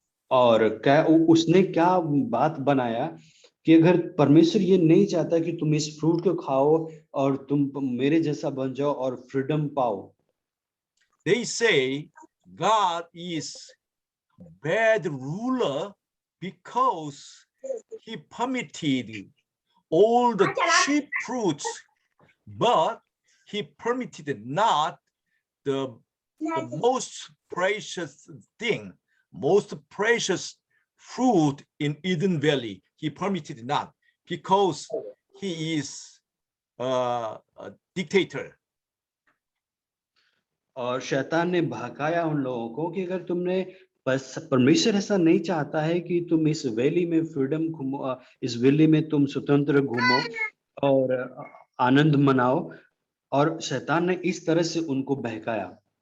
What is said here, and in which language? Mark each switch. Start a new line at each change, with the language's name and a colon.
Hindi: और उसने क्या बात बनाया कि अगर परमेश्वर ये नहीं चाहता कि तुम इस फ्रूट को खाओ और तुम मेरे जैसा बन जाओ और फ्रीडम पाओ.
English: They say God is bad ruler because he permitted all the cheap fruits, but he permitted not the most precious thing, most precious fruit in Eden Valley. He permitted not because he is a dictator.
Hindi: और शैतान ने भड़काया उन लोगों को कि अगर तुमने परमेश्वर ऐसा नहीं चाहता है कि तुम इस वैली में फ्रीडम घूमो, इस वैली में तुम स्वतंत्र घूमो और आनंद मनाओ, और शैतान ने इस तरह से उनको बहकाया.